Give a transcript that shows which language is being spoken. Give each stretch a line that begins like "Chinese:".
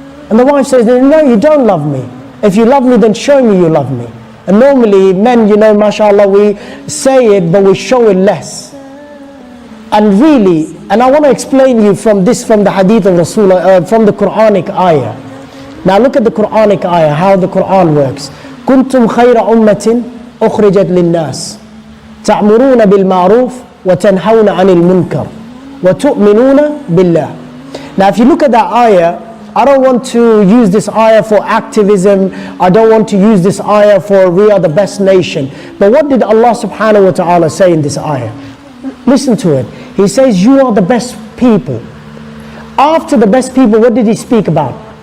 English: And the wife says, no, you don't love me. If you love me, then show me you love me. And normally men, you know, mashallah, we say it, but we show it less. And really, and I want to explain you from this, from the hadith of Rasulullah, from the Quranic ayah. Now look at the Quranic ayah, how the Quran works.
Arabic: كنتم خير أمة أخرجت للناس تعمرون بالمعروف وتنهون عن المنكر وتؤمنون بالله.
English: Now if you look at that ayah, I don't want to use this ayah for activism. I don't want to use this ayah for we are the best nation. But what did Allah subhanahu wa ta'ala say in this ayah? Listen to it. He says you are the best people. After the best people, what did he speak about?